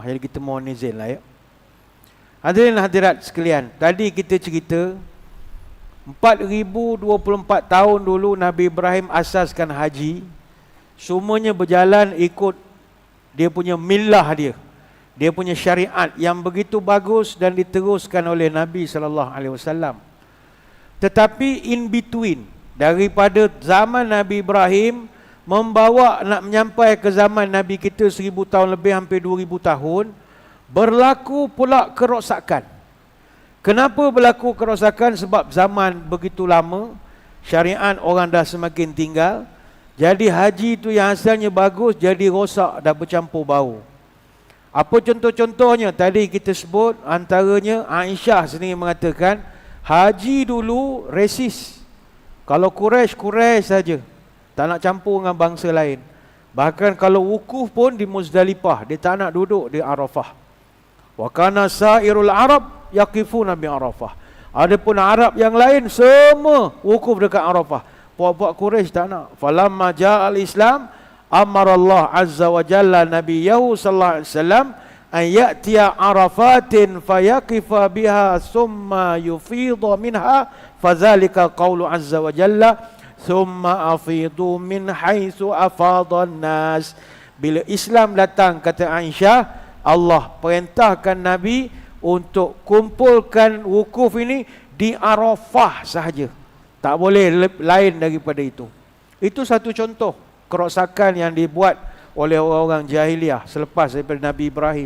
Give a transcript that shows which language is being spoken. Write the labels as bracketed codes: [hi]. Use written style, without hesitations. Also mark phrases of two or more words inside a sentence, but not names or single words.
[ms] Jadi kita mohon izin lah ya. Hadirin hadirat sekalian, tadi kita cerita 4024 tahun dulu Nabi Ibrahim asaskan haji. Semuanya berjalan ikut dia punya millah dia. Dia punya syariat yang begitu bagus dan diteruskan oleh Nabi SAW. Tetapi [en] in between, [ms] daripada zaman Nabi Ibrahim membawa nak menyampai ke zaman Nabi kita 1000 tahun lebih, hampir 2000 tahun, berlaku pula kerosakan. Kenapa berlaku kerosakan? Sebab zaman begitu lama, syariat orang dah semakin tinggal. Jadi haji itu yang asalnya bagus jadi rosak, dah bercampur bau. Apa contoh-contohnya? Tadi kita sebut antaranya Aisyah sendiri mengatakan haji dulu resis. Kalau Quraisy saja, tak nak campur dengan bangsa lain. Bahkan kalau wukuf pun di Muzdalifah, dia tak nak duduk di Arafah. [ar] وكان سائر العرب يقفون بعرفة. [ms] Adapun Arab yang lain semua wukuf dekat Arafah. Puak-puak Quraisy tak nak. [ar] فلما جاء الإسلام أمر الله عز وجل نبيه صلى الله عليه وسلم أن يأتي عرفات فيقف بها ثم يفيض منها، فذلك قول عز وجل ثم أفيضوا من حيث أفاض الناس. [ms] Bila Islam datang, kata Aisyah, Allah perintahkan Nabi untuk kumpulkan wukuf ini di Arafah sahaja, tak boleh lain daripada itu. Itu satu contoh kerosakan yang dibuat oleh orang-orang jahiliah selepas daripada Nabi Ibrahim.